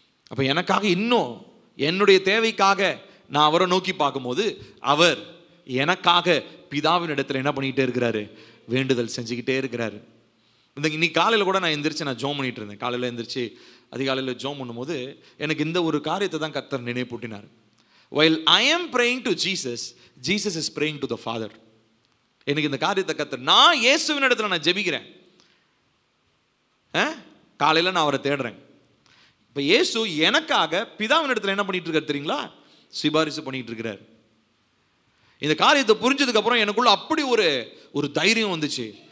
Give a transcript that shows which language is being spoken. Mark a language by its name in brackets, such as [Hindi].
[Tamil] அப்ப எனக்காக, இன்னும் என்னுடைய தேவைக்காக நான் அவரை நோக்கி பார்க்கும்போது, அவர் எனக்காக பிதாவின் இடத்துல என்ன பண்ணிக்கிட்டே இருக்கிறாரு? வேண்டுதல் செஞ்சுக்கிட்டே இருக்கிறாரு. இன்னைக்கு காலையில் கூட நான் எந்திரிச்சு ஜெபம் பண்ணிட்டு இருந்தேன். காலையில் எந்திரிச்சு அதிகாலையில் ஜெபம் பண்ணும்போது எனக்கு இந்த ஒரு காரியத்தை தான் கர்த்தர் நினைப்பூட்டினார். [English] while I am praying to Jesus, Jesus is praying to the Father. [Tamil] எனக்கு இந்த காரியத்தை கர்த்தர், நான் இயேசுவின் இடத்துல நான் ஜெபிக்கிறேன், காலையில் நான் அவரை தேடுறேன். இப்போ இயேசு எனக்காக பிதாவின் இடத்துல என்ன பண்ணிட்டு இருக்காரு தெரியுங்களா? சிபாரிசு பண்ணிட்டு இருக்கிறார். இந்த காரியத்தை புரிஞ்சதுக்கு அப்புறம் எனக்குள்ள அப்படி ஒரு தைரியம் வந்துச்சு.